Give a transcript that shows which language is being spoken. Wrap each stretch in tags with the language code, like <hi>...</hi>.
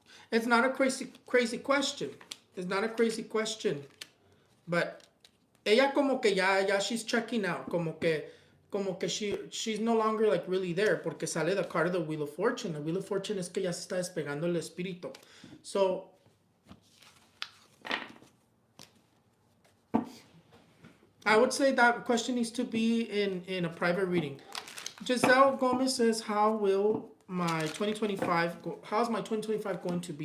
<en>It's not a crazy question. It's not a crazy question. But</en> <es>ella como que ya</es> <en>she's checking out.</en> <es>Como que</es> <en>she's no longer like really there.</en> <es>Porque sale</es> <en>the card of the Wheel of Fortune.</en> <es>The Wheel of Fortune es que ya se está despegando el espíritu.</es> <en>So I would say that question needs to be in a private reading. Giselle Gomez says, how's my 2025 going to be?</en>